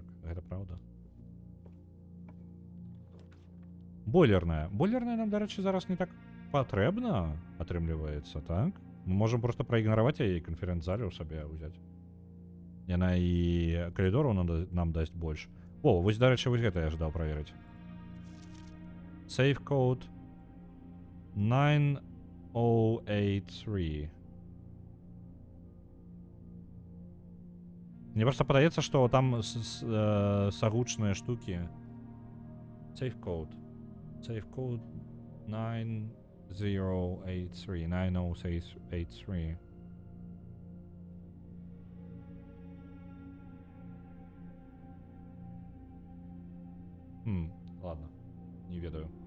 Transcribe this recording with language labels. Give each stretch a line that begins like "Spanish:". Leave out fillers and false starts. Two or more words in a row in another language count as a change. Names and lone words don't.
Belarusian: Гэта праўда. Бойлерная. Бойлерная нам, дарэчы, зараз не так патрэбна, атрымліваецца, так? Мы можам проста праігнараваць яе і канферэнц-зале ў сабе ўзяць. Яна і калідору нам дасць больш. О, вось, дарэчы, вось гэта я жадаў праверыць.
English: Safe code 9083.
Belarusian: Мне просто падаецца, што там сагучныя штукі.
English: Safe code. Safe code 9083. 9083.
Belarusian: Ладно, не ведаю.